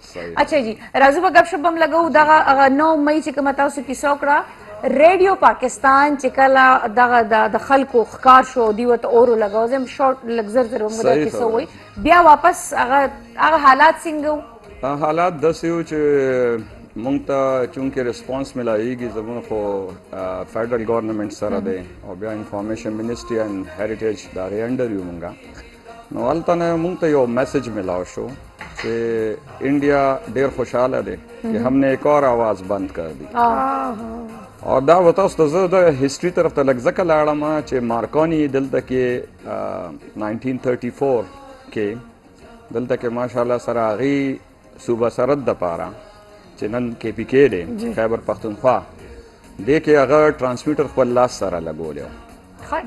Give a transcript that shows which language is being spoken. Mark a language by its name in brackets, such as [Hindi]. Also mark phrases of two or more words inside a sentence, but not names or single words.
[Urdu] اچھا جی [Pashto] راځو به ګپ شپ هم لګوو. دغه 9 مئی چې کومه تاسو کیسه وکړه ریډیو پاکستان چې کله دغه د خلکو ښکار شو دوی ورته اور ولګاو، زه هم شارټ لږ زر زر موږ دا کیسه ووایي، بیا واپس هغه حالات څنګه وو؟ حالات داسې وو چې مونږ ته چونکې ریسپانس ملایږي زموږ خو [English] federal government [Pashto] سره دی او بیا [English] information ministry and heritage [Pashto] د هغې انډر یو مونږ، نو هلته نه مونږ ته یو میسج ملاو شو کہ انڈیا ډیر خوشحاله دی [Urdu] کہ ہم نے ایک اور آواز بند کر دی. [Pashto] اور دا وته اوس زه د هیستوري طرف ته لږ ځکه لاړم چې مارکوني دلته کې 1934 کې دلته کې ماشاءالله سره هغې صوبه سرحد دپاره چې نن کې پی کې دی خیبر پښتونخوا دې کې هغه ټرانسمیټر خپل لاس سره لګولی و.